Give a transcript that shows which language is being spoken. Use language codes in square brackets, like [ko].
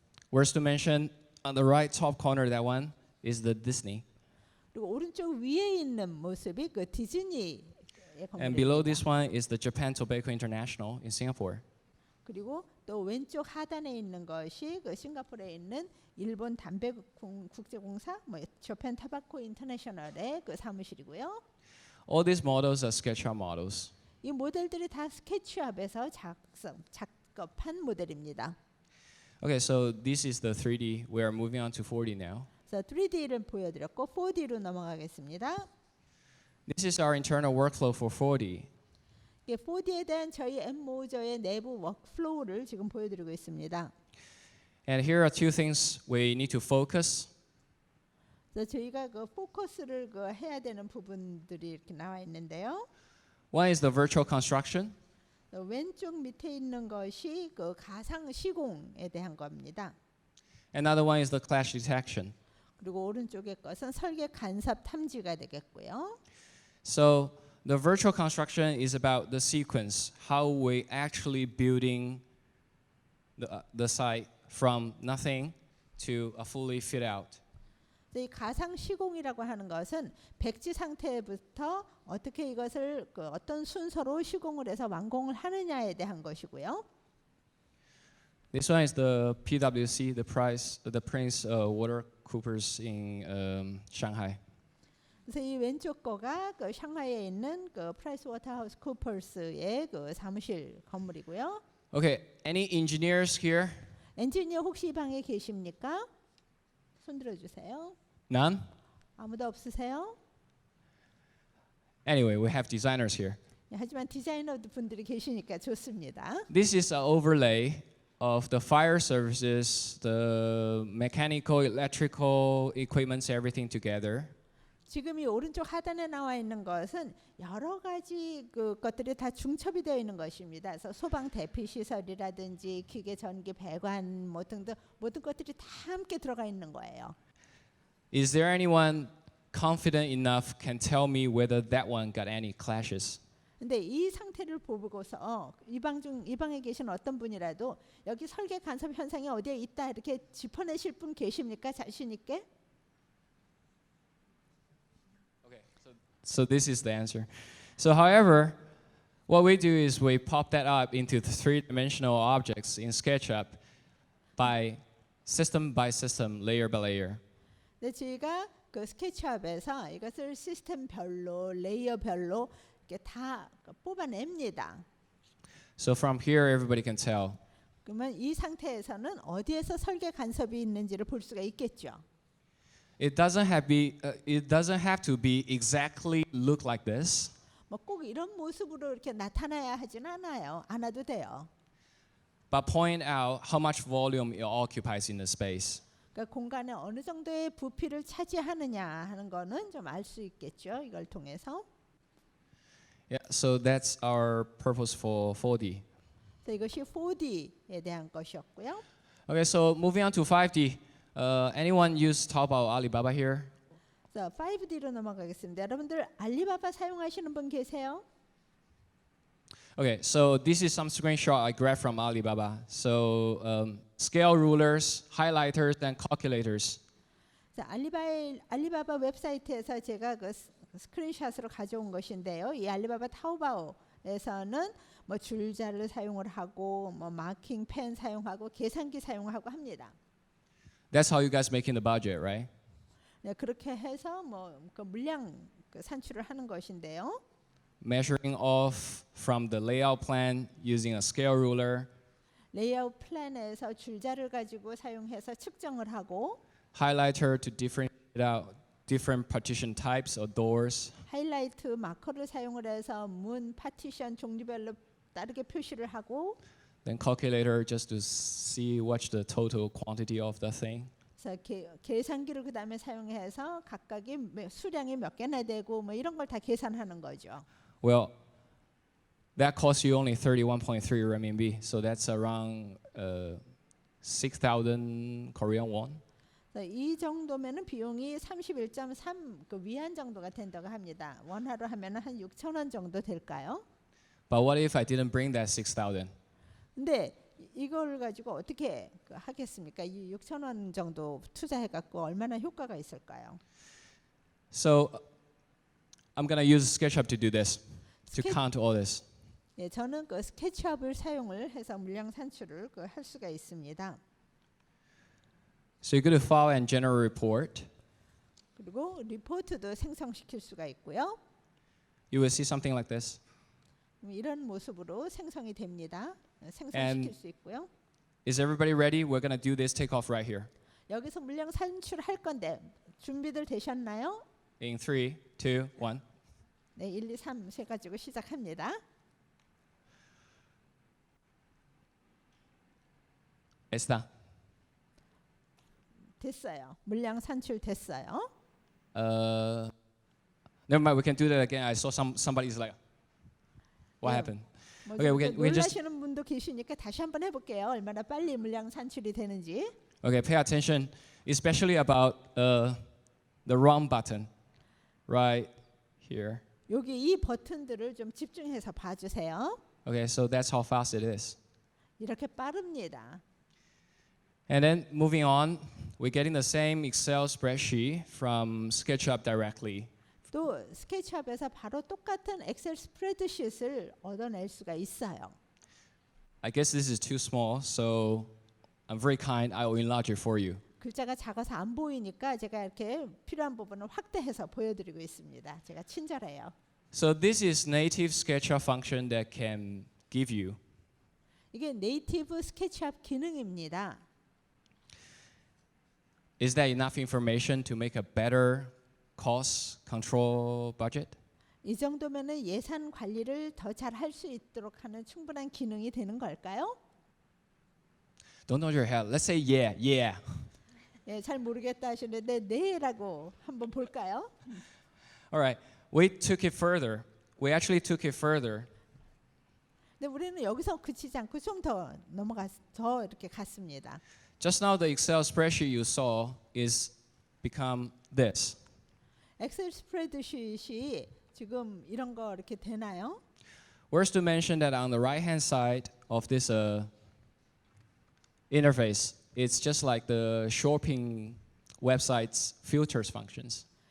[en] Worth to mention, on the right top corner, that one is the Disney. [ko] 그리고 오른쪽 위에 있는 모습이 그 디즈니의 [en] And below [ko] 건물입니다. [en] this one is the Japan Tobacco International in Singapore. [ko] 그리고 또 왼쪽 하단에 있는 것이 그 싱가폴에 있는 일본 담배 국제공사, 뭐 저펜 타바코 인터내셔널의 그 사무실이고요. [en] All these models are SketchUp models. [ko] 이 모델들이 다 스케치업에서 작업한 모델입니다. [en] Okay, so this is the 3D. We are moving on to 4D now. [ko] 그래서 3D를 보여드렸고 4D로 넘어가겠습니다. [en] This is our internal workflow for 4D. [ko] 4D에 대한 저희 M Moser의 내부 워크플로우를 지금 보여드리고 있습니다. [en] And here are two things we need to focus. [ko] 그래서 저희가 그 포커스를 그 해야 되는 부분들이 이렇게 나와 있는데요. [en] One is the virtual construction. [ko] 왼쪽 밑에 있는 것이 그 가상 시공에 대한 겁니다. [en] Another one is the clash detection. [ko] 그리고 오른쪽의 것은 설계 간섭 탐지가 되겠고요. [en] So the virtual construction is about the sequence, how we actually building the site from nothing to a fully fit out. [ko] 이 가상 시공이라고 하는 것은 백지 상태부터 어떻게 이것을 그 어떤 순서로 시공을 해서 완공을 하느냐에 대한 것이고요. [en] This one is the PwC, the Prince Water Coopers in Shanghai. [ko] 그래서 이 왼쪽 거가 그 샹하이에 있는 그 프라이스워터하우스 쿠퍼스의 그 사무실 건물이고요. [en] Okay, any engineers here? [ko] 엔지니어 혹시 이 방에 계십니까? 손 들어 주세요. [en] None? [ko] 아무도 없으세요? [en] Anyway, we have designers here. [ko] 하지만 디자이너 분들이 계시니까 좋습니다. [en] This is an overlay of the fire services, the mechanical, electrical equipments, everything together. [ko] 지금 이 오른쪽 하단에 나와 있는 것은 여러 가지 그 것들이 다 중첩이 되어 있는 것입니다. 그래서 소방 대피 시설이라든지 기계 전기 배관 뭐 등등 모든 것들이 다 함께 들어가 있는 거예요. [en] Is there anyone confident enough can tell me whether that one got any clashes? [ko] 근데 이 상태를 보고서 이 방에 계신 어떤 분이라도 여기 설계 간섭 현상이 어디에 있다 이렇게 짚어내실 분 계십니까? 자신 있게? [en] Okay, so this is the answer. So however, what we do is we pop that up into the three-dimensional objects in SketchUp by system, layer by layer. [ko] 네, 저희가 그 스케치업에서 이것을 시스템별로, 레이어별로 이렇게 다 뽑아냅니다. [en] So from here, everybody can tell. [ko] 그러면 이 상태에서는 어디에서 설계 간섭이 있는지를 볼 수가 있겠죠. [en] It doesn't have to be exactly look like this. [ko] 뭐 꼭 이런 모습으로 이렇게 나타나야 하진 않아도 돼요. [en] But point out how much volume it occupies in the space. [ko] 그러니까 공간에 어느 정도의 부피를 차지하느냐 하는 거는 좀 알 수 있겠죠. 이걸 통해서. [en] Yeah, so that's our purpose for 4D. [ko] 이것이 4D에 대한 것이었고요. [en] Okay, so moving on to 5D. Anyone use Taobao Alibaba here? [ko] 자, 5D로 넘어가겠습니다. 여러분들 알리바바 사용하시는 분 계세요? [en] Okay, so this is some screenshot I grabbed from Alibaba. So scale rulers, highlighters, and calculators. [ko] 자, 알리바바 웹사이트에서 제가 그 스크린샷으로 가져온 것인데요. 이 알리바바 타오바오에서는 뭐 줄자를 사용을 하고 뭐 마킹 펜 사용하고 계산기 사용하고 합니다. [en] That's how you guys making the budget, right? [ko] 네, 그렇게 해서 뭐 그 물량 산출을 하는 것인데요. [en] Measuring off from the layout plan using a scale ruler. [ko] 레이아웃 플랜에서 줄자를 가지고 사용해서 측정을 하고 [en] Highlighter to differentiate out different partition types or doors. [ko] 하이라이트 마커를 사용을 해서 문 파티션 종류별로 다르게 표시를 하고 [en] Then calculator just to see what's the total quantity of the thing. [ko] 그래서 계산기를 그 다음에 사용해서 각각이 수량이 몇 개나 되고 뭐 이런 걸 다 계산하는 거죠. [en] Well, that costs you only 31.3 renminbi, so that's around 6,000 Korean won. [ko] 이 정도면은 비용이 31.3 그 위안 정도가 된다고 합니다. 원화로 하면은 한 6,000원 정도 될까요? [en] But what if I didn't bring that 6,000? [ko] 근데 이걸 가지고 어떻게 하겠습니까? 이 6,000원 정도 투자해 갖고 얼마나 효과가 있을까요? [en] So I'm gonna use SketchUp to do this, to count all this. [ko] 예, 저는 그 스케치업을 사용을 해서 물량 산출을 할 수가 있습니다. [en] So you go to File and General Report. [ko] 그리고 리포트도 생성시킬 수가 있고요. [en] You will see something like this. [ko] 이런 모습으로 생성이 됩니다. 생성시킬 수 있고요. [en] Is everybody ready? We're gonna do this takeoff right here. [ko] 여기서 물량 산출할 건데 준비들 되셨나요? [en] In 3, 2, 1. [ko] 네, 1, 2, 3 세 가지고 시작합니다. Está. 됐어요. 물량 산출 됐어요. [en] Never mind. We can do that again. I saw somebody's like, what happened? Okay, we can just. [ko] 놀라시는 분도 계시니까 다시 한번 해볼게요. 얼마나 빨리 물량 산출이 되는지. [en] Okay, pay attention, especially about the run button, right here. [ko] 여기 이 버튼들을 좀 집중해서 봐주세요. [en] Okay, so that's how fast it is. [ko] 이렇게 빠릅니다. [en] And then moving on, we're getting the same Excel spreadsheet from SketchUp directly. [ko] 또 스케치업에서 바로 똑같은 엑셀 스프레드시트를 얻어낼 수가 있어요. [en] I guess this is too small, so I'm very kind. I will enlarge it for you. [ko] 글자가 작아서 안 보이니까 제가 이렇게 필요한 부분을 확대해서 보여드리고 있습니다. 제가 친절해요. [en] So this is native SketchUp function that can give you. [ko] 이게 네이티브 스케치업 기능입니다. [en] Is that enough information to make a better cost control budget? [ko] 이 정도면은 예산 관리를 더 잘 할 수 있도록 하는 충분한 기능이 되는 걸까요? [en] Don't nod your head. Let's say yeah, yeah. [ko] 예, 잘 모르겠다 하시는데 네라고 한번 볼까요? [en] All right. We took it further. We actually took it further. [ko] 근데 우리는 여기서 그치지 않고 좀 더 더 이렇게 갔습니다. [en] Just now the Excel spreadsheet you saw is become this. [ko] 엑셀 스프레드시트이 지금 이런 거 이렇게 되나요? [en] Worth to mention that on the right-hand side of this interface, it's just like the shopping website's filters functions.